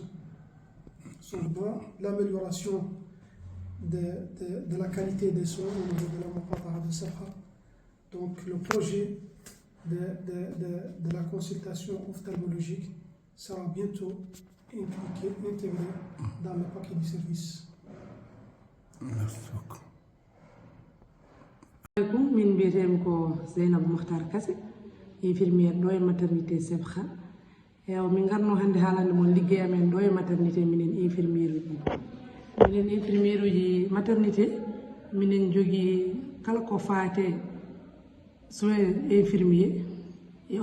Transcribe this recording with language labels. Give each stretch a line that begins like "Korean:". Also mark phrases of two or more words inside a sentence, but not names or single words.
French: Seulement, l'amélioration de la qualité des soins au niveau de la Muqata'a de Sabha. Donc le projet de la consultation ophtalmologique sera bientôt intégré dans le paquet du service. Merci beaucoup.
Fula: min mbiyetemi ko Zeynabou Makhtar Kassé infirmiére ɗo e maternité Sebkha ewa min garno hannde haalande mon ligguey amen ɗo e maternité minen infirmiére uji minen infirmiére uji maternité minen jogui kala ko faate
French: soins infirmier
Fula: e